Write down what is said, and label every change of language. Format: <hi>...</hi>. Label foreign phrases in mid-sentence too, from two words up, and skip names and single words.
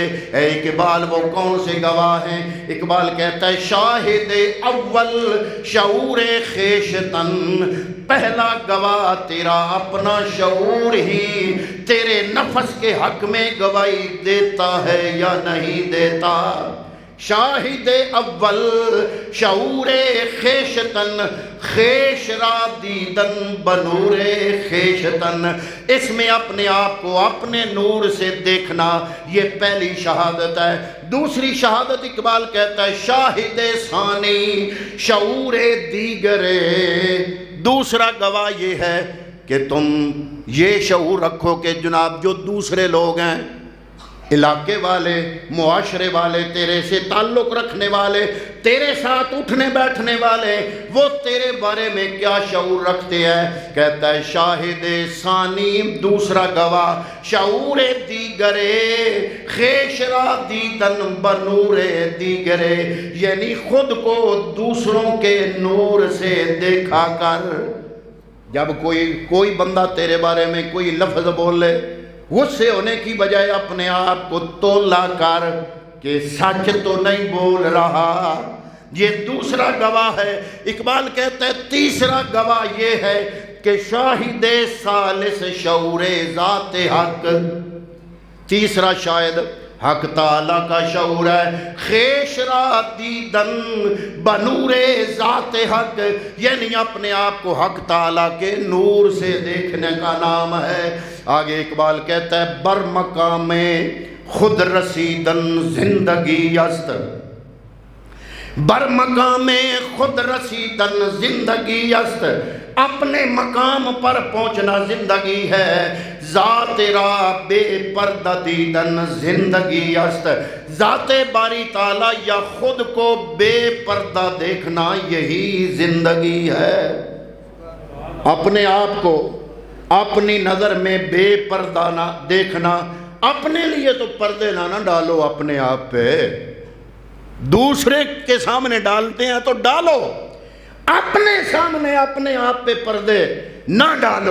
<ur>اے اقبال وہ کون سے گواہ ہیں؟ اقبال کہتا ہے</ur> <fa>شاہد اول شعور خیشتن،</fa> <ur>پہلا گواہ تیرا اپنا شعور ہی تیرے نفس کے حق میں گواہی دیتا ہے یا نہیں دیتا۔</ur> <fa>شاہد اول شعور خیشتن، خیش را دیدن بنور خیشتن،</fa> <ur>اس میں اپنے آپ کو اپنے نور سے دیکھنا، یہ پہلی شہادت ہے۔ دوسری شہادت اقبال کہتا ہے</ur> <fa>شاہد ثانی شعور دیگر،</fa> <ur>دوسرا گواہ یہ ہے کہ تم یہ شعور رکھو کہ جناب جو دوسرے لوگ ہیں، علاقے والے، معاشرے والے، تیرے سے تعلق رکھنے والے، تیرے ساتھ اٹھنے بیٹھنے والے، وہ تیرے بارے میں کیا شعور رکھتے ہیں؟ کہتا ہے</ur> <fa>شاہد ثانی</fa> <ur>دوسرا گواہ،</ur> <fa>شعور دیگرے خیش را دیدن بنور دیگرے،</fa> <ur>یعنی خود کو دوسروں کے نور سے دیکھا کر۔ جب کوئی بندہ تیرے بارے میں کوئی لفظ بول لے، غصے ہونے کی بجائے اپنے آپ کو تولا کر کہ سچ تو نہیں بول رہا، یہ دوسرا گواہ ہے۔ اقبال کہتا ہے تیسرا گواہ یہ ہے کہ</ur> <fa>شاہد ثالث شعور ذات حق،</fa> <ur>تیسرا شاہد حق تعالیٰ کا شعور ہے،</ur> <fa>خیش را دیدن بنور ذات حق،</fa> <ur>یعنی اپنے آپ کو حق تعالیٰ کے نور سے دیکھنے کا نام ہے۔</ur> <fa>آگے اقبال کہتا ہے بر مقام خود رسیدن زندگی است، بر مقام خود رسیدن زندگی است،</fa> <ur>اپنے مقام پر پہنچنا زندگی ہے،</ur> <fa>ذات را بے پردہ دیدن زندگی است،</fa> <ur>ذات باری تعالیٰ یا خود کو بے پردہ دیکھنا یہی زندگی ہے۔ اپنے آپ کو اپنی نظر میں بے پردہ نہ دیکھنا، اپنے لیے تو پردے نہ ڈالو اپنے آپ پہ، دوسرے کے سامنے ڈالتے ہیں تو ڈالو، اپنے سامنے اپنے آپ پہ پردے نہ ڈالو۔</ur>